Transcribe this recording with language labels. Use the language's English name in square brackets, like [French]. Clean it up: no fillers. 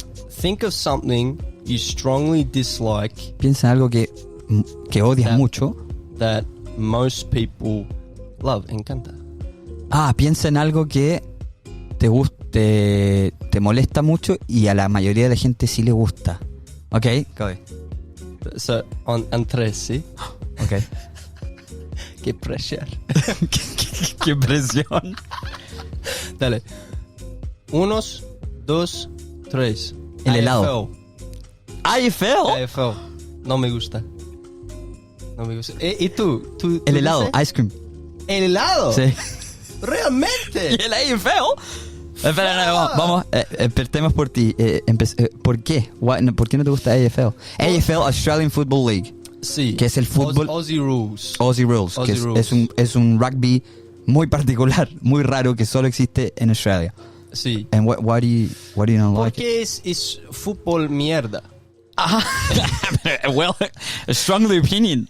[English] Think of something you strongly dislike [Spanish] Piensa en algo que odias mucho. [English] that most people love. Encanta. [Spanish] Ah, piensa en algo que te molesta mucho y a la mayoría de la gente sí le gusta. [English] Ok, go ahead. So, on 3, ¿sí? Ok. [Spanish] Qué pressure. Qué presión. Dale. Unos, dos, tres. El helado. AFL. AFL. No me gusta. ¿Y tú? El helado, dices? [English] ice cream. [Spanish] ¿El helado? Sí. ¿Realmente? ¿Y el AFL? Espera, no, vamos, empecemos por ti. ¿Por qué? ¿Por qué no te gusta AFL? [English] AFL, Australian Football League. [Spanish] Sí. Que es el fútbol. [English] Aussie Rules. Aussie Rules. Aussie [Spanish] Que [English] Rules. [Spanish] es un rugby muy particular, muy raro, que solo existe en Australia. Sí. [English] And why do you not like it? [Spanish] Porque es fútbol mierda. [English] Well, a strongly opinion.